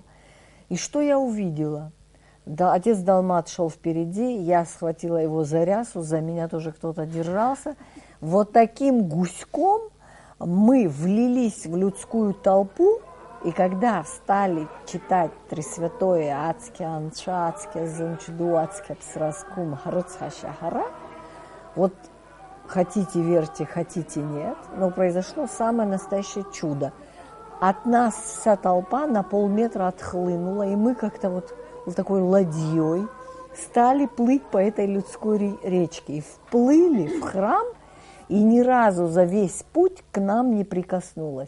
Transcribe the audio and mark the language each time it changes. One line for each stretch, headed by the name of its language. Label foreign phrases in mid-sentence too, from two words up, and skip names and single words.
Russian: И что я увидела? Да, отец Далмат шел впереди, я схватила его за рясу, за меня тоже кто-то держался. Вот таким гуськом мы влились в людскую толпу, и когда стали читать Тресвятое
Abkhazian: Ацке Анша, Ацке Зунчду, Ацке Псраскум, Харуцха Шахара,
Russian: вот хотите верьте, хотите нет, но произошло самое настоящее чудо. От нас вся толпа на полметра отхлынула, и мы как-то вот такой ладьей стали плыть по этой людской речке и вплыли в храм, и ни разу за весь путь к нам не прикоснулась.